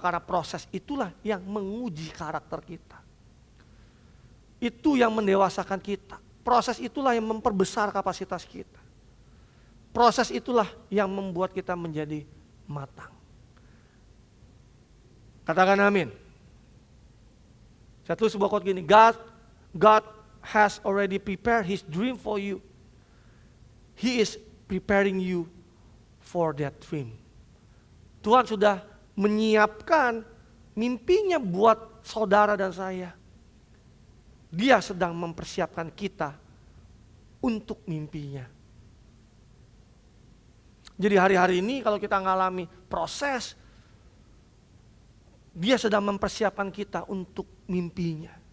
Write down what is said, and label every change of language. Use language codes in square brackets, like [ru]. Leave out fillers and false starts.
[id] Karena proses itulah yang menguji karakter kita. Itu yang mendewasakan kita. Proses itulah yang memperbesar kapasitas kita. Proses itulah yang membuat kita menjadi matang. Katakan amin. Saya tulis sebuah quote gini, [en] God has already prepared his dream for you. He is preparing you for that dream. [id] Tuhan sudah menyiapkan mimpinya buat saudara dan saya. Dia sedang mempersiapkan kita untuk mimpinya. Jadi hari-hari ini kalau kita mengalami proses, dia sedang mempersiapkan kita untuk mimpinya.